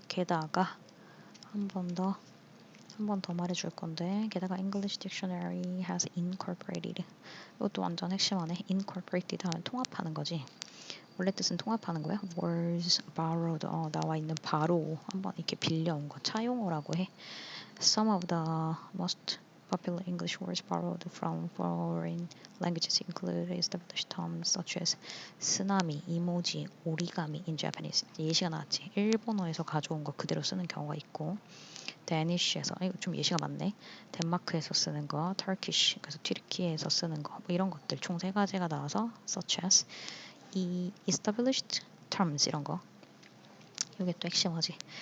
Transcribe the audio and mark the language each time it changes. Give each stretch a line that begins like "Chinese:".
Korean: 게다가 한 번 더 말해줄 건데 게다가
English: English Dictionary has incorporated
Korean: 이것도 완전 핵심어네. incorporated 하면 통합하는 거지. 원래 뜻은 통합하는 거야.
English: words borrowed
Korean: 나와 있는 바로 한번 이렇게 빌려온 거 차용어라고 해.
English: Some of the most popular English words borrowed from foreign languages include established terms such as 쓰나미, 이모지, 오리가미 in Japanese.
Korean: 예시가 나왔지. 일본어에서 가져온 거 그대로 쓰는 경우가 있고 데니쉬에서 이거 좀 예시가 많네. 덴마크에서 쓰는 거, 터키쉬 그래서 튀르키예에서 쓰는 거 이런 것들 총 세 가지가 나와서
English: such as
Korean: 이
English: established terms
Korean: 이런 거 이게 또 핵심어지.